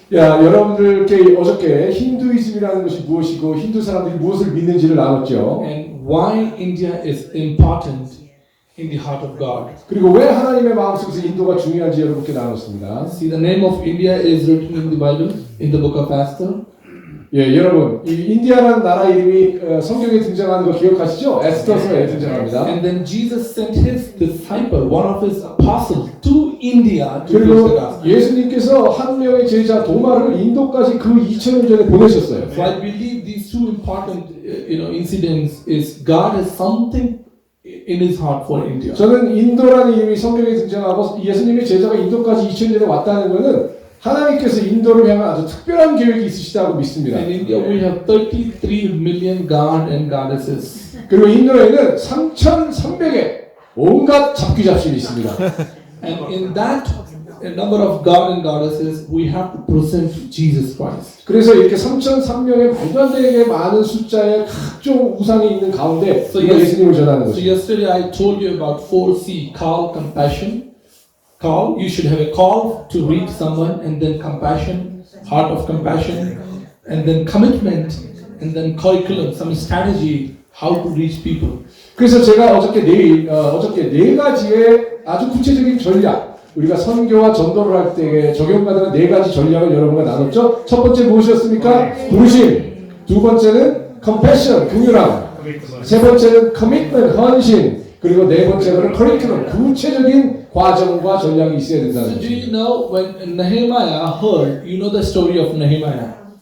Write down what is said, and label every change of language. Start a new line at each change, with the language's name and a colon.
Korean: 야, 여러분들께 어저께 힌두이즘이라는 것이 무엇이고 힌두 사람들이 무엇을 믿는지를 나눴죠.
English: And why India is important in the heart of God.
Korean: 그리고 왜 하나님의 마음속에서 인도가 중요한지 여러분께 나눴습니다.
English: See, the name of India is written in the Bible, in the book of Esther.
Korean: 예, 여러분, 이 인디아라는 나라 이름이 성경에 등장하는 거 기억하시죠? 에스더서에 등장합니다.
English: And then Jesus sent his disciple, one of his apostles, to India to preach the
Korean: 그리고
English: gospel.
Korean: 예수님께서 한 명의 제자 도마를 인도까지 그 2000년 전에 보내셨어요.
English: So I believe these two important, incidents is God has something in his heart for India.
Korean: 저는 인도라는 이름이 성경에 등장하고 예수님의 제자가 인도까지 2000년 전에 왔다는 것은 하나님께서 인도를 향한 아주 특별한 계획이 있으시다고 믿습니다.
English: In India we have 33 million god and goddesses.
Korean: 그리고 인도에는 3,300의 온갖 잡귀잡신이 있습니다.
English: And in that number of god and goddesses we have to present Jesus Christ.
Korean: 그래서 이렇게 3,300의 말도 안 되게 많은 숫자의 각종 우상이 있는 가운데 예수님을 전하는
English: So
Korean: 것입니다.
English: yesterday I told you about 4C, call, compassion. Call, you should have a call to reach someone, and then compassion, heart of compassion, and then commitment, and then curriculum, some strategy, how to reach people.
Korean: 그래서 제가 어저께 네 가지의 아주 구체적인 전략, 우리가 선교와 전도를 할 때 적용가는 네 가지 전략을 여러분과 나눴죠. 첫 번째 무엇이었습니까? 부르심. 두 번째는 compassion, 긍휼함. 세 번째는 commitment, 헌신. 그리고 네 번째로는 curriculum, 구체적인 과정과 전략이 있어야 된다는
English: So do
Korean: 것입니다.
English: you know when Nehemiah heard, you know the story of Nehemiah?